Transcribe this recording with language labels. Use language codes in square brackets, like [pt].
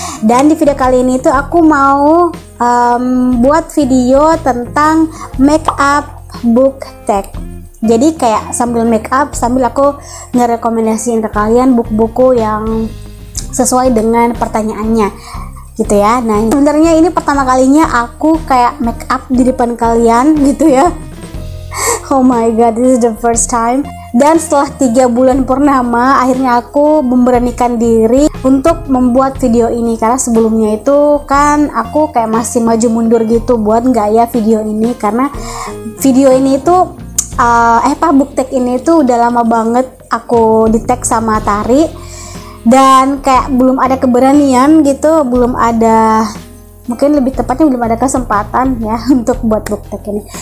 [id] Dan di video kali ini tuh aku mau buat video tentang make up book tag. Jadi kayak sambil make up, sambil aku ngerekomendasiin ke kalian buku-buku yang sesuai dengan pertanyaannya gitu ya. Nah, sebenarnya ini pertama kalinya aku kayak make up di depan kalian gitu ya. [en] Oh my god, this is the first time. [id] Dan setelah 3 bulan purnama, akhirnya aku memberanikan diri untuk membuat video ini. Karena sebelumnya itu kan aku kayak masih maju mundur gitu buat gaya video ini. Karena video ini itu book tag ini tuh udah lama banget aku di tag sama Tari, dan kayak belum ada keberanian gitu, belum ada, mungkin lebih tepatnya belum ada kesempatan ya untuk buat book tag ini.